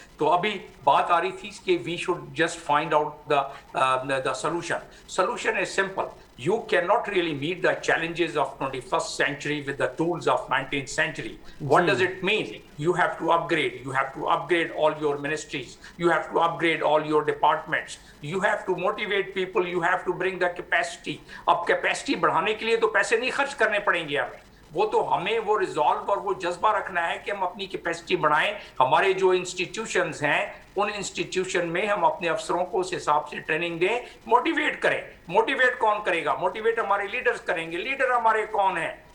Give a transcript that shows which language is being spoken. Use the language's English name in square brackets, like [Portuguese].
[Hindi] तो अभी बात आ रही थी कि [English] We should just find out the solution is simple. You cannot really meet the challenges of 21st century with the tools of 19th century. What does it mean? You have to upgrade all your ministries, you have to upgrade all your departments, you have to motivate people, you have to bring the capacity. [Hindi] अब capacity बढ़ाने के लिए तो पैसे नहीं खर्च करने पड़ेंगे हमें, वो तो हमें वो रिजॉल्व और वो जज्बा रखना है कि हम अपनी कैपेसिटी बढ़ाएं. हमारे जो इंस्टीट्यूशंस हैं उन इंस्टीट्यूशन में हम अपने अफसरों को उस हिसाब से ट्रेनिंग दें, मोटिवेट करें. मोटिवेट कौन करेगा? मोटिवेट हमारे लीडर्स करेंगे. लीडर हमारे कौन है?